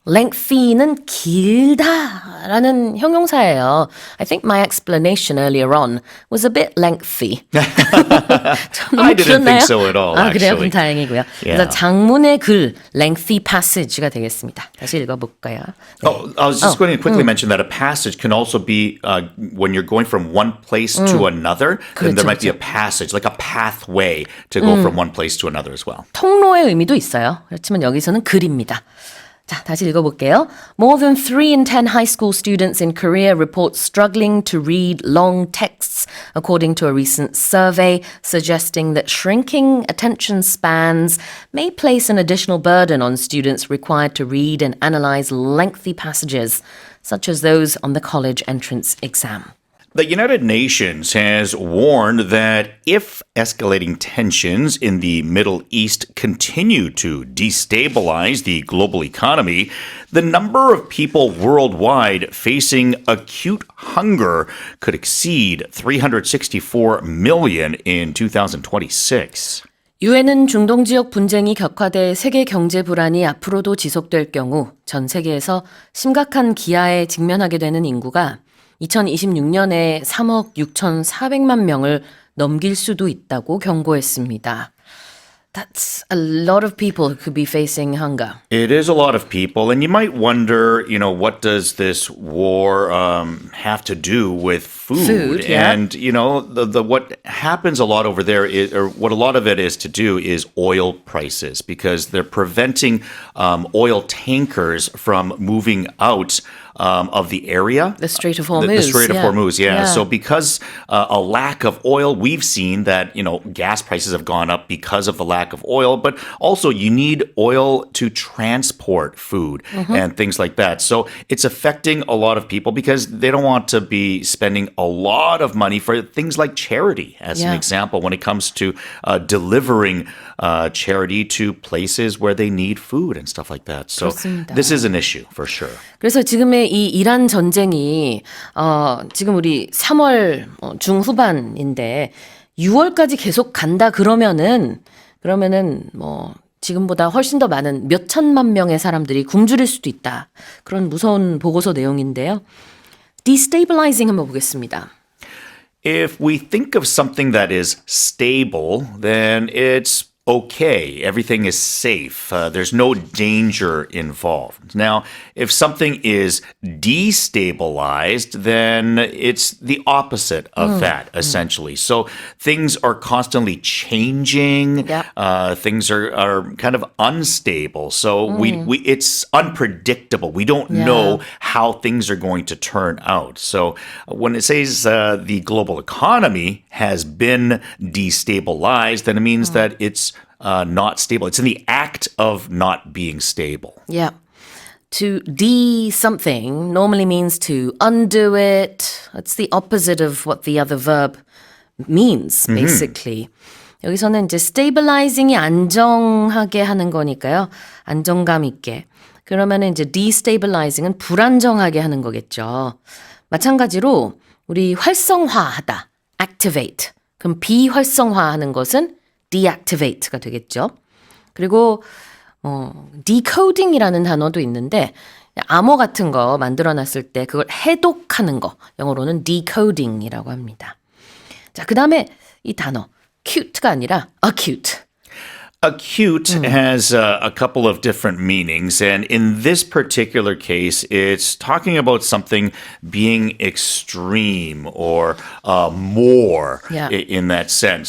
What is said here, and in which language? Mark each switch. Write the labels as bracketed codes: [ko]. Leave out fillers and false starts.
[ko] lengthy는 길다라는 형용사예요. [en] I think my explanation earlier on was a bit lengthy. [ko] 너무 [en] I didn't [ko] 길었나요? [en] think so at all, [ko] 아, 그래요? [en] actually. [ko] 그럼 다행이고요. [en] Yeah. [ko] 그래서 장문의 글, [en] lengthy passage [ko] 가 되겠습니다. 다시 읽어볼까요? [en] Oh, I was just going to quickly mention that a passage can also be when you're going from one place to another, then there might be a passage, like a pathway to go from one place to another as well. [ko] 통로의 의미도 있어요. 그렇지만 여기서는 글입니다. 자, 다시 읽어볼게요. [en] More than 3 in 10 high school students in Korea report struggling to read long texts, according to a recent survey suggesting that shrinking attention spans may place an additional burden on students required to read and analyze lengthy passages, such as those on the college entrance exam. The United Nations has warned that if escalating tensions in the Middle East continue to destabilize the global economy, the number of people worldwide facing acute hunger could exceed 364 million in 2026. [ko] 유엔은 중동 지역 분쟁이 격화돼 세계 경제 불안이 앞으로도 지속될 경우 전 세계에서 심각한 기아에 직면하게 되는 인구가 2026년에 3억 6,400만 명을 넘길 수도 있다고 경고했습니다. [en] That's a lot of people who could be facing hunger. It is a lot of people, and you might wonder, what does this war have to do with food? Food, yeah. And the what happens a lot over there is, or what a lot of it is to do, is oil prices because they're preventing oil tankers from moving out of the area. The Strait of Hormuz. The Strait of yeah. Hormuz, yeah. So because a lack of oil, we've seen that, gas prices have gone up because of the lack of oil, but also you need oil to transport food and things like that. So it's affecting a lot of people because they don't want to be spending a lot of money for things like charity, as an Yeah. example, when it comes to delivering charity to places where they need food and stuff like that. So [ko] 그렇습니다. [en] this is an issue for sure. [ko] 그래서 지금의 이 이란 전쟁이 지금 우리 3월 중후반인데 6월까지 계속 간다 그러면은 뭐 지금보다 훨씬 더 많은 몇 천만 명의 사람들이 굶주릴 수도 있다. 그런 무서운 보고서 내용인데요. destabilizing 한번 보겠습니다. [en] If we think of something that is stable, then it's okay. Everything is safe. There's no danger involved. Now, if something is destabilized, then it's the opposite of that, essentially. So things are constantly changing. Yep. Things are kind of unstable. So we it's unpredictable. We don't know how things are going to turn out. So when it says the global economy has been destabilized, then it means that it's not stable. It's in the act of not being stable. Yeah. To de something normally means to undo it. It's the opposite of what the other verb means, basically. [ko] 여기서는 이제 stabilizing이 안정하게 하는 거니까요. 안정감 있게. 그러면은 이제 destabilizing은 불안정하게 하는 거겠죠. 마찬가지로 우리 활성화하다, activate. 그럼 비활성화하는 것은 deactivate가 되겠죠. 그리고 decoding이라는 단어도 있는데 암호 같은 거 만들어놨을 때 그걸 해독하는 거 영어로는 decoding이라고 합니다. 자, 그 다음에 이 단어 cute가 아니라 acute. [en] Acute has a couple of different meanings, and in this particular case, it's talking about something being extreme or more in that sense.